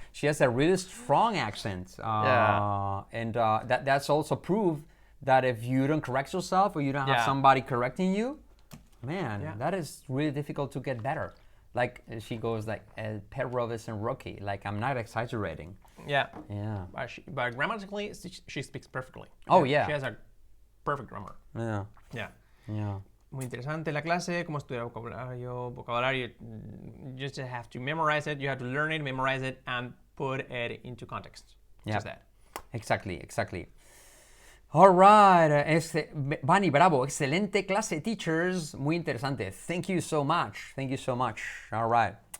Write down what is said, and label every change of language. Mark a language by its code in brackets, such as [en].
[en] She has a really strong accent. And that's also proof that if you don't correct yourself or you don't have somebody correcting you, man, that is really difficult to get better. Like she goes like Pet Robinson Rookie. Like, I'm not exaggerating. Yeah. Yeah. But grammatically, she speaks perfectly. Oh, yeah. She has a perfect grammar. Yeah. Yeah. Yeah. [es] Muy interesante la clase, cómo estudiar vocabulario. [en] You just have to memorize it, you have to learn it, memorize it, and put it into context. Yeah. Just that. Exactly. All right. Vani, bravo. Excelente clase, teachers. Muy interesante. Thank you so much. All right.